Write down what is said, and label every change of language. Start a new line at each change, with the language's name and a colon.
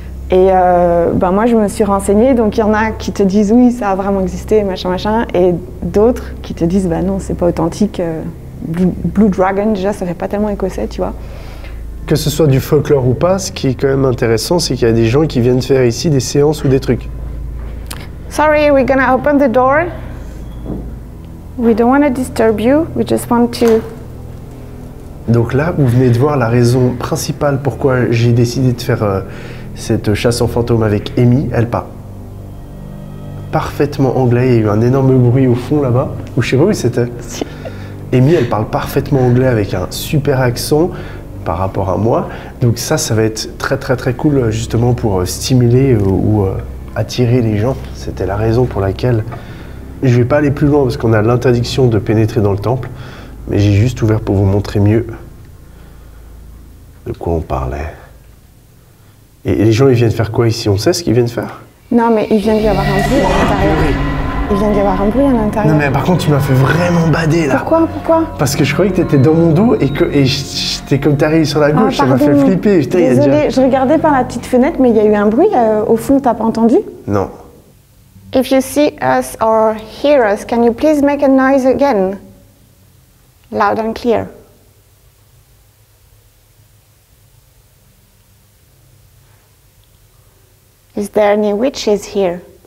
French: Et moi, je me suis renseignée, donc il y en a qui te disent oui, ça a vraiment existé, machin, et d'autres qui te disent non, c'est pas authentique. Blue Dragon, déjà, ça fait pas tellement écossais, tu vois. Que ce soit du folklore ou pas, ce qui est quand même intéressant, c'est qu'il y a des gens qui viennent faire ici des séances ou des trucs.
English: Sorry, we're gonna open the door. We don't want to disturb you, we just want to...
French: Donc là, vous venez de voir la raison principale pourquoi j'ai décidé de faire cette chasse aux fantômes avec Amy. Elle parle parfaitement anglais. Il y a eu un énorme bruit au fond là-bas. Ou je sais pas où c'était. Amy, elle parle parfaitement anglais avec un super accent par rapport à moi. Donc ça va être très très très cool justement pour stimuler ou attirer les gens. C'était la raison pour laquelle je vais pas aller plus loin parce qu'on a l'interdiction de pénétrer dans le temple. Mais j'ai juste ouvert pour vous montrer mieux de quoi on parlait. Et les gens, ils viennent faire quoi ici? On sait ce qu'ils viennent faire? Non, mais il vient d'y avoir un bruit à l'intérieur. Il vient d'y avoir un bruit à l'intérieur. Non mais par contre tu m'as fait vraiment bader là. Pourquoi? Parce que je croyais que t'étais dans mon dos et j'étais comme t'arrives sur la gauche, ça m'a fait pardon. flipper. Putain, Désolée, je regardais par la petite fenêtre, mais il y a eu un bruit au fond, t'as pas entendu? Non.
English: If you see us or hear us, can you please make a noise again? Loud and clear. Is there any witches here?